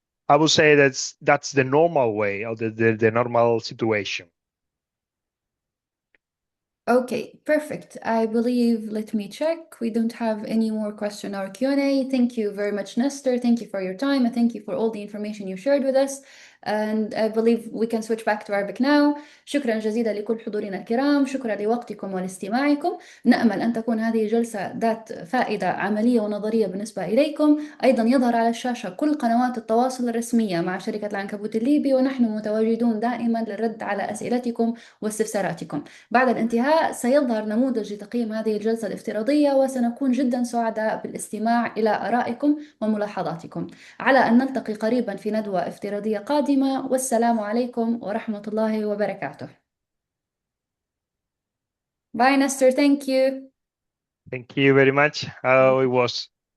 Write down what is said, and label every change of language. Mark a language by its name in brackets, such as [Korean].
[English] I would say that's the normal way or the normal situation. Okay, perfect. I believe, let me check. We don't have any more question or Q&A. Thank you very much, Nestor. Thank you for your time and thank you for all the information you shared with us. and I believe we can switch back to Arabic now. [Arabic] شكرا جزيلا لكل حضورنا الكرام، شكرا لوقتكم ولاستماعكم. نأمل أن تكون هذه جلسة ذات فائدة عملية ونظرية بالنسبة إليكم. أيضا يظهر على الشاشة كل قنوات التواصل الرسمية مع شركة العنكبوت الليبي، ونحن متواجدون دائما للرد على أسئلتكم واستفساراتكم. بعد الانتهاء سيظهر نموذج لتقييم هذه الجلسة الافتراضية، وسنكون جدا سعداء بالاستماع إلى آرائكم وملاحظاتكم. على أن نلتقي قريبا في ندوة افتراضية قادمة، والسلام عليكم ورحمة الله وبركاته. [English] Bye, Nestor. Thank you. Thank you very much. How it was.